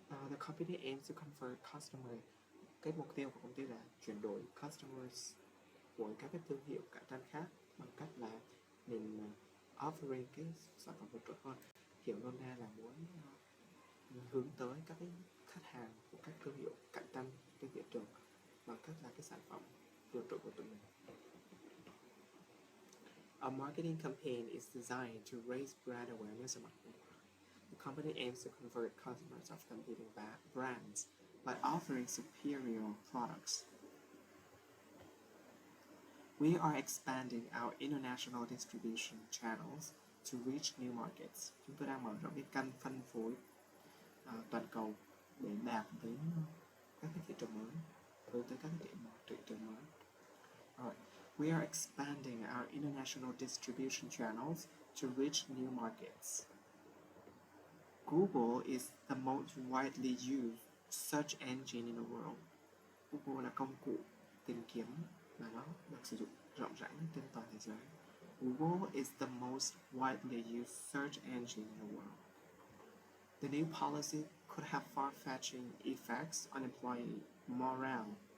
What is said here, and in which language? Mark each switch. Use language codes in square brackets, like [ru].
[en] The company aims to convert customers. [vi] Cái mục tiêu của công ty là chuyển đổi customers của các cái thương hiệu cạnh tranh khác bằng cách là mình offering cái sản phẩm vượt trội hơn. Hiểu nôm na là muốn hướng tới các cái khách hàng của các thương hiệu cạnh tranh trên thị trường bằng cách là cái sản phẩm vượt trội của tụi mình. [en] Our marketing campaign is designed to raise brand awareness among them. The company aims to convert customers of competing brands by offering superior products. We are expanding our international distribution channels to reach new markets. [vi] Chúng tôi đang mở rộng cái kênh phân phối toàn cầu để đạt đến các cái thị trường mới, hướng tới các cái thị trường mới. [en] Alright. We are expanding our international distribution channels to reach new markets. Google is the most widely used search engine in the world. [vi] Google là công cụ tìm kiếm mà nó được sử dụng rộng rãi nhất trên toàn thế giới. [en] Google is the most widely used search engine in the world. The new policy could have far-fetching effects on employee morale.